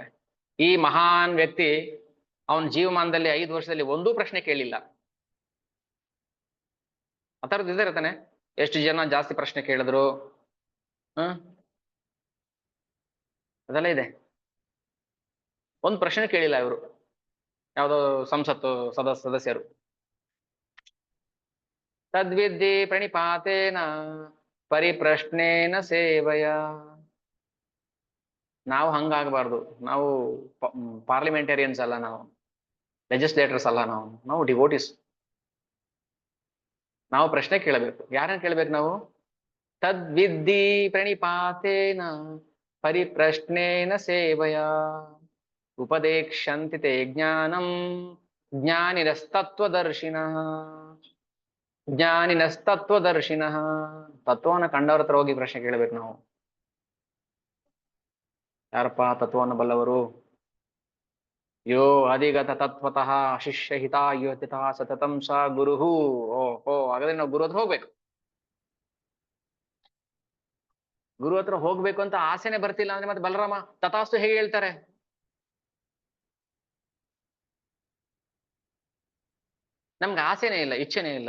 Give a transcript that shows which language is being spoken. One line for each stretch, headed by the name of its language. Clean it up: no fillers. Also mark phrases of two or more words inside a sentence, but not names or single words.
Kannada: ಈ ಮಹಾನ್ ವ್ಯಕ್ತಿ ಅವನ ಜೀವಮಾನದಲ್ಲಿ 5 ವರ್ಷದಲ್ಲಿ ಒಂದೂ ಪ್ರಶ್ನೆ ಕೇಳಿಲ್ಲ. ಆ ಥರದ್ದು ಇದೇ ಇರ್ತಾನೆ. ಎಷ್ಟು ಜನ ಜಾಸ್ತಿ ಪ್ರಶ್ನೆ ಕೇಳಿದ್ರು, ಅದೆಲ್ಲ ಇದೆ. ಒಂದು ಪ್ರಶ್ನೆ ಕೇಳಿಲ್ಲ ಇವರು, ಯಾವುದೋ ಸಂಸತ್ತು ಸದಸ್ಯರು.
Sanskrit: ತದ್ವಿದ್ಧಿ ಪ್ರಣಿಪಾತೇನ ಪರಿಪ್ರಶ್ನೇನ ಸೇವಯ.
Kannada: ನಾವು ಹಂಗಾಗಬಾರ್ದು. ನಾವು ಪಾರ್ಲಿಮೆಂಟೇರಿಯನ್ಸ್ ಅಲ್ಲ, ನಾವು ಲೆಜಿಸ್ಲೇಟರ್ಸ್ ಅಲ್ಲ, ನಾವು ಡಿವೋಟಿಸ್. ನಾವು ಪ್ರಶ್ನೆ ಕೇಳಬೇಕು. ಯಾರನ್ನ ಕೇಳಬೇಕು ನಾವು?
Sanskrit: ತದ್ವಿದ್ಧಿ ಪ್ರಣಿಪಾತೇನ ಪರಿಪ್ರಶ್ನೇನ ಸೇವಯ ಉಪದೇಕ್ಷಂತಿ ತೇ ಜ್ಞಾನಂ ಜ್ಞಾನಿನಸ್ತತ್ವದರ್ಶಿನಃ. ಜ್ಞಾನಿನಸ್ತತ್ವದರ್ಶಿನಃ.
Kannada: ತತ್ವವನ್ನು ಕಂಡವ್ರ ಹತ್ರ ಹೋಗಿ ಪ್ರಶ್ನೆ ಕೇಳಬೇಕು ನಾವು. ಯಾರಪ್ಪ ತತ್ವವನ್ನು ಬಲ್ಲವರು?
Sanskrit: ಯೋ ಅಧಿಗತ ತತ್ವತಃ ಶಿಷ್ಯ ಹಿತಾಯುತ ಸತತಂ ಸ ಗುರುಹು.
Kannada: ಓಹೋ, ಹಾಗಾದ್ರೆ ನಾವು ಗುರು ಹತ್ರ ಹೋಗ್ಬೇಕು. ಗುರು ಹತ್ರ ಹೋಗ್ಬೇಕು ಅಂತ ಆಸೆನೆ ಬರ್ತಿಲ್ಲ ಅಂದ್ರೆ ಮತ್ತೆ ಬಲರಾಮ ತಥಾಸ್ತು ಹೇಗೆ ಹೇಳ್ತಾರೆ? ನಮ್ಗೆ ಆಸೆನೇ ಇಲ್ಲ, ಇಚ್ಛೆನೇ ಇಲ್ಲ.